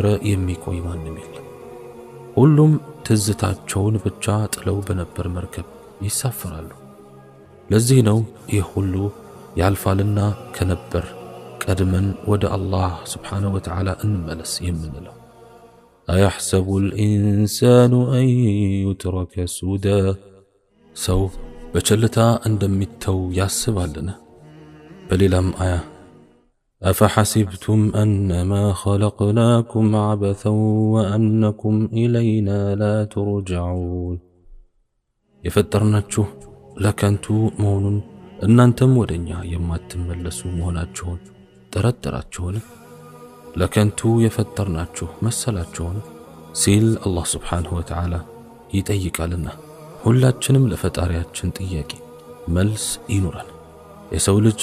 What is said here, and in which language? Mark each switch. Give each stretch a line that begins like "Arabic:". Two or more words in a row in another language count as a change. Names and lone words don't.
Amharic: የሚቆይ ማንም የለም። ሁሉም ትዝታቸውን ብቻ ጥለው በነበር መርከብ ይሳፈራሉ። ለዚህ ነው ይህ ሁሉ ያልፋልና ከነበር ቀድመን ወደ አላህ
Arabic: سبحانه وتعالى
Amharic: እንመለስ የምንለው።
Arabic: أيحسب الإنسان أن يترك سدى
Amharic: ሰው በቸልታ እንደሚተው ያስባልና። በሌላም አያ
Arabic: أفحسبتم أنما خلقناكم عبثا وأنكم إلينا لا ترجعون
Amharic: የፈጠርናችሁ ለከንቱ መሆኑን እናንተም ወደኛ የማትመለሱ መሆናችሁን ጠረጠራችሁን? ለከንቱ የፈጠርናችሁ መሰላችሁን? ሲል አላህ
Arabic: سبحانه وتعالى
Amharic: ይጠይቃልና። ሁላችንም ለፈጣሪያችን ጥያቄ መልስ ይኑረን። የሰው ልጅ